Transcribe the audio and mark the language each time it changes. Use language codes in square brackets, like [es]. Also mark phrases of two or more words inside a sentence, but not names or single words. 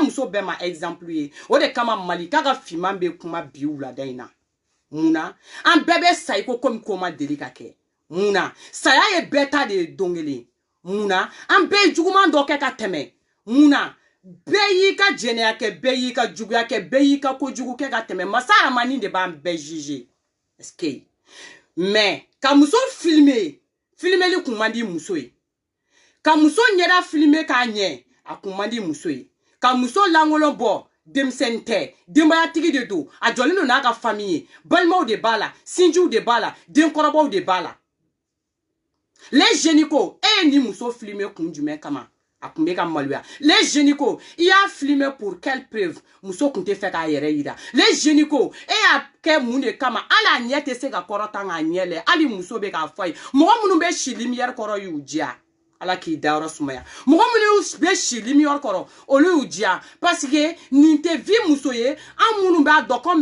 [bm] muso bɛɛ ma exemple ye o de kama Mali k'a ka finman bɛ kuma bi wulada in na mun na an bɛɛ bɛ sa i ko komi ko ma deli ka kɛ mun na saya ye bɛɛ ta de ye don kelen mun na an bɛɛ ye juguman dɔ kɛ ka tɛmɛ mun na bɛɛ y'i ka jɛnɛya kɛ bɛɛ y'i ka juguya kɛ bɛɛ y'i ka kojugu kɛ ka tɛmɛ masa Aramani de b'an bɛɛ juger [fr] est-ce que mais [bm] ka muso filmer filmeli kun man di muso ye ka muso ɲɛda filmer k'a ɲɛ a kun man di muso ye ka muso langolo bɔ denmisɛnnin tɛ denbayatigi de don a jɔlen don n'a ka famille ye balimaw de b'a la sinjiw de b'a la denkɔrɔbaw de b'a la [fr] les jeunes [bm] ko e ye ni muso filmer kun jumɛn kama a kun bɛ ka maloya [fr] les jeunes [bm] ko i y'a filmer [fr] pour quelle preuve [bm] muso kun tɛ fɛ k'a yɛrɛ yira [fr] les jeunes [bm] ko e y'a kɛ mun de kama hali a ɲɛ tɛ se ka kɔrɔta k'a ɲɛ lɛ hali muso bɛ k'a fɔ a ye mɔgɔ minnu bɛ si lumière kɔrɔ y'u diya ala k'i dayɔrɔ sumaya mɔgɔ minnu bɛ si lumière kɔrɔ olu y'u diya [fr] parce que [bm] nin tɛ vie muso ye an minnu b'a dɔn k'an